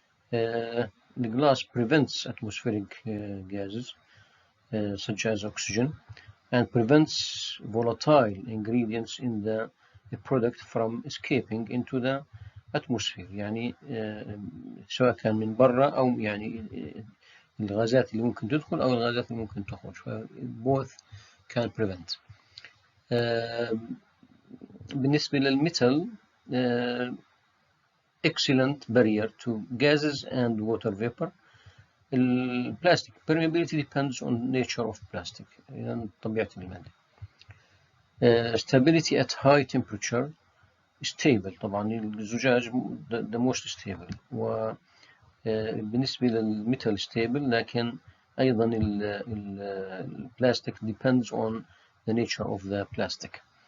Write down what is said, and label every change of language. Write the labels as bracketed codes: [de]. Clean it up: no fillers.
[en] The glass prevents atmospheric gases such as oxygen and prevents volatile ingredients in the product from escaping into the atmosphere. [ar] يعني سواء كان من برا أو يعني الغازات اللي ممكن تدخل أو الغازات اللي ممكن تخرج، [en] both can prevent. [ar] بالنسبة للميتال [en] excellent barrier to gases and water vapor. البلاستيك permeability depends on nature of plastic، [ar] يعني طبيعة المادة. [en] stability at high temperature stable، [ar] طبعا الزجاج [en] the most stable، [ar] وبالنسبة للميتال [en] stable، [ar] لكن أيضا البلاستيك [en] depends on the nature of the plastic.